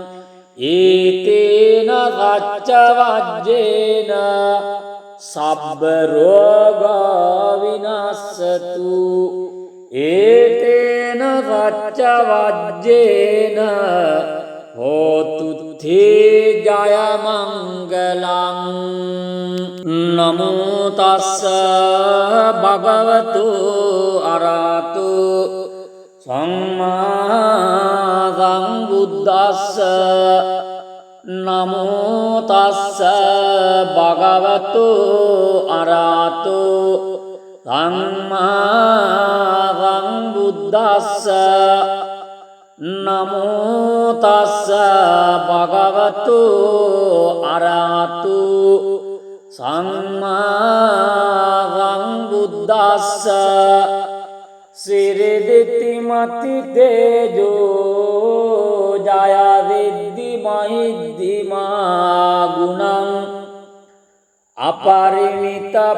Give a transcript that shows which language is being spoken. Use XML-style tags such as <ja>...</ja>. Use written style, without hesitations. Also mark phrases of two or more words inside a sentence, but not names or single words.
<pi>ඒතේන සච්ච වජ්ජේන සබ්බ රෝග විනස්සතු ඒතේන සච්ච වජ්ජේන හෝතු තේ ජය මංගලං නමෝ තස්ස භගවතු අරහතු සම්මා සම්බුද්දස්ස නමෝ තස්ස භගවතු අරහතු සම්මා සම්බුද්දස්ස නමෝ තස්ස භගවතු අරහතු සම්මා සිරිදිති මති තේජෝ ජය විද්දි මහිද්දිමා ගුණං අපරිමිත</pi>